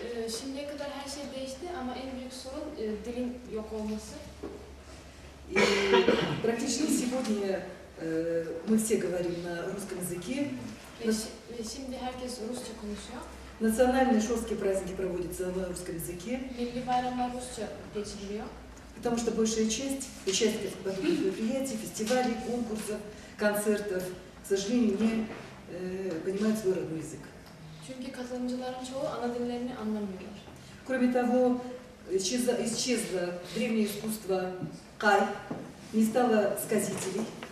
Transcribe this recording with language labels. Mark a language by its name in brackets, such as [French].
[Turkish] Şimdiye kadar her şey değişti ama en büyük sorun dilin yok olması. [Russian] И практически сегодня мы все говорим на русском языке. [Turkish] Şimdi herkes Rusça konuşuyor. [Russian] Национальные шорские праздники проводятся на русском языке. [Turkish] Milli bayramlar Rusça geçiriliyor. [Russian] Потому что большая часть участников подобных мероприятий, фестивалей, конкурсов, концертов, к сожалению, не понимают свой родной язык. [Turkish] Çünkü katılımcıların çoğu ana dillerini anlamıyorlar. [Russian] Кроме того, исчезло древнее искусство кай, не стало сказителей.